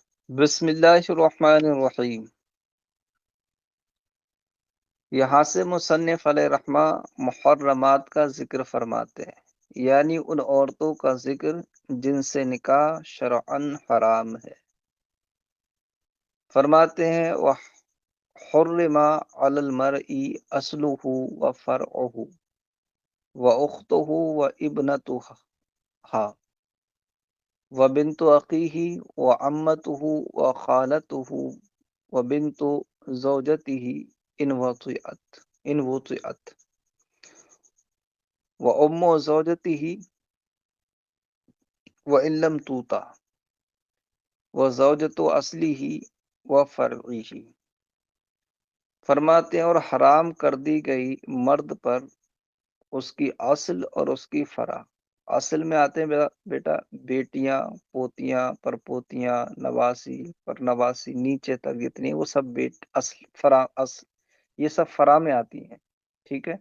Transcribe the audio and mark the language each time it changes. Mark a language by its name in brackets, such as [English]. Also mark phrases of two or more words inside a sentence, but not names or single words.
[Arabic] بسم اللہ الرحمن الرحیم۔ [Urdu] یہاں سے مصنف علیہ رحمہ محرمات کا ذکر فرماتے ہیں، یعنی ان عورتوں کا ذکر جن سے نکاح شرعاً حرام ہے۔ فرماتے ہیں [Arabic] وحرم علی المرء اصلہ وفرعہ واختہ وابنتہا وبنت اخیہ وعمتہ وخالتہ وبنت زوجتہ ان وطئت وام زوجتہ وان لم توطأ وزوجت اصلہ وفرعہ۔ [Urdu] فرماتے ہیں اور حرام کر دی گئی مرد پر اس کی اصل اور اس کی فرع۔ اصل میں آتے ہیں بیٹا بیٹیاں، پوتیاں، پرپوتیاں، نواسی، پرنواسی، نیچے تک جتنی وہ سب اصل فرع، اصل یہ سب فرع میں آتی ہیں، ٹھیک ہے۔